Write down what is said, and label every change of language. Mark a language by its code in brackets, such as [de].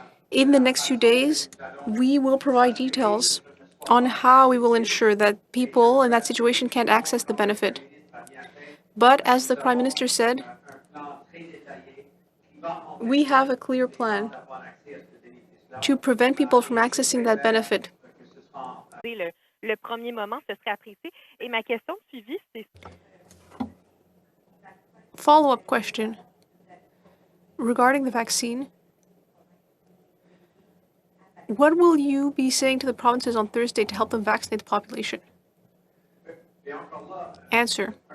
[en] In the next few days, we will provide details on how we will ensure that people in that situation can't access the benefit. But as the Prime Minister said, we have a clear plan to prevent people from accessing that benefit. [fr] Le premier moment, ce serait apprécié. Et ma question suivie, c'est... [en] Follow-up question regarding the vaccine. What will you be saying to the provinces on Thursday to help them vaccinate the population? Answer.